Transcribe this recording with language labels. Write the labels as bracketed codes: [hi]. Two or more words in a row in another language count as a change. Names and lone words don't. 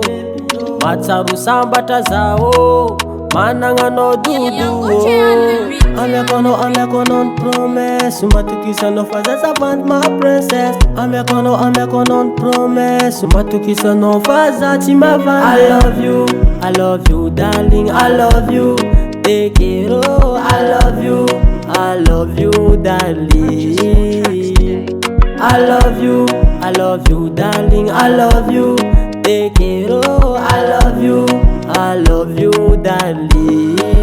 [mg] Matsaro sambatra zao, managnanao dodo. Amiako anao ny promesse, matokisanao fa za savanty [fr] ma princesse. [mg] Amiako anao ny promesse, matokisanao fa za tsy mavandy. [en] I love you darling, I love you. Take it all, I love you darling. I love you darling, I love you. Take it all, I love you darling.